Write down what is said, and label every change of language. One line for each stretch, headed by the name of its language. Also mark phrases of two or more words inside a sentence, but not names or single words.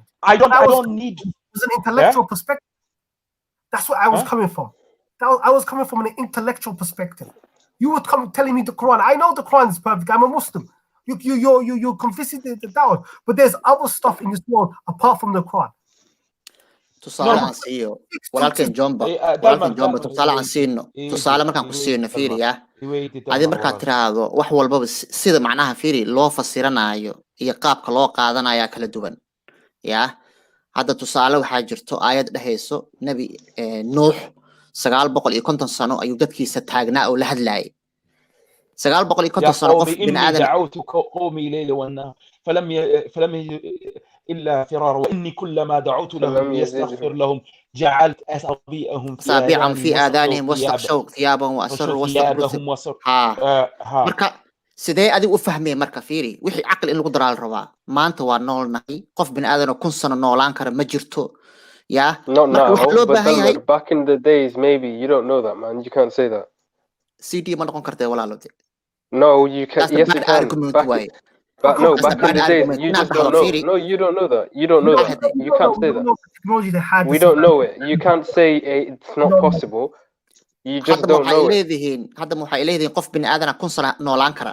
English: I don't need. It was an intellectual perspective. That's where I was coming from. I was coming from an intellectual perspective. You were telling me the Quran. I know the Quran is perfect. I'm a Muslim. You're convincing the doubt. But there's other stuff in this world apart from the Quran.
Somali: tusaale aan siiyo walaalkeen Jomba tusaale aan siino tusaale markaan ku siino fiiriya adi markaad tiraahdo wax walbaba sida macnaha fiiri loo fasiranayo iyo qaabka loo qaadanayo kala duwan ya hadda tusaale waxaa jirto aayad dhahayso nabi nuux 950 sano ayuu dadkiisa taagnaa oo la hadlayay 950 sano qof bini aadan
Arabic: دعوت قومي ليلا والنهار فلم إلا فرار وإني كلما دعوت لهم ليستغفر لهم جعلت أصابعهم في آذانهم واستغشوا ثيابهم وأسروا ثيابهم
Somali: marka sidee adigu u fahmay marka fiiri wixii aqal in lagu daraa la rabaa maanta waa noolnahay qof bini aadan oo 1 sano noolaan kara ma jirto ya
English: not now but back in the days maybe you don't know that man you can't say that
Somali: CD ma noqon kartay walaalood
English: no you can yes you can But no, back in the days, you just don't know. No, you don't know that. You don't know that. You can't say that. We don't know it. You can't say it's not possible. You just don't know it.